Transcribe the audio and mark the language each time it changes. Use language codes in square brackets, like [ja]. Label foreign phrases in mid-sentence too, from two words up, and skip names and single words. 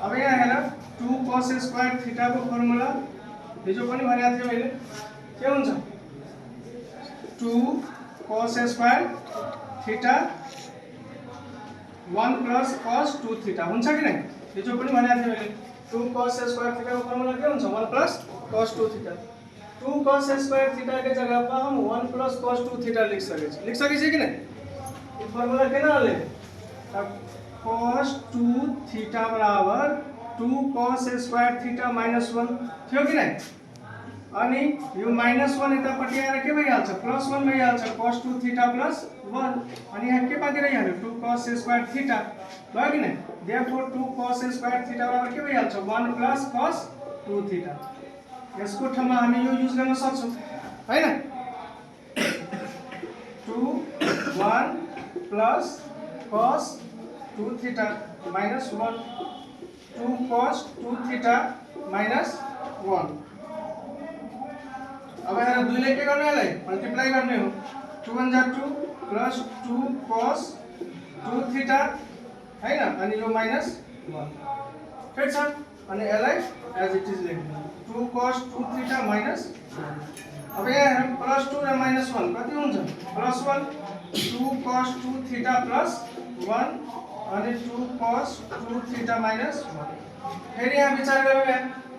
[ne] अब यहाँ हेर 2 [en] cos square theta [ne] को फर्मुला हिजो पनि भनेको थिए मैले के हुन्छ 2 cos स्क्वायर थीटा [en] 1 plus cos 2 theta [ne] हुन्छ कि नै हिजो पनि भनेको थिए मैले 2 [en] cos square theta [ne] को फर्मुला के हुन्छ [en] 1 plus cos 2 theta [ne] 2 [en] cos square theta [hi] के जगह पर हम [ne] 1 प्लस cos 2 थीटा [hi] लिख सके कि नहीं ये फॉर्मूला के ना ले तब [en] cos 2 theta [ne] बराबर 2 [en] cos square theta minus 1 [ne] थियो कि नहीं अनि यो माइनस 1 यतापटि आएर के भइहाल्छ प्लस 1 भइहाल्छ cos 2 थीटा प्लस 1 अनि यहाँ के बाँकी रहिहाल्यो 2 [en] cos square theta [ne] भयो कि नहीं देयरफोर 2 cos स्क्वायर थीटा बराबर के भइहाल्छ 1 प्लस cos 2 थीटा यसको ठाउँमा हामी यो युज गर्न सक्छौं हैन 2 1 प्लस cos 2 थीटा माइनस 1 2 cos 2 थीटा माइनस 1 अब यहाँ 2 ले के गर्ने यसलाई मल्टिप्लाई गर्ने हो 2 1 जा 2 प्लस 2 cos 2 थीटा हैन अनि यो माइनस 1 ठीक छ अनि यसलाई [en] as it is [ne] लेख्नु 2 cos 2 थीटा माइनस 1 अब यहाँ प्लस 2 र माइनस 1 कति हुन्छ प्लस 1 2 cos 2 थीटा प्लस 1 अनि 2 cos 2 थीटा माइनस 1 फेरि यहाँ विचार गरौँ यहाँ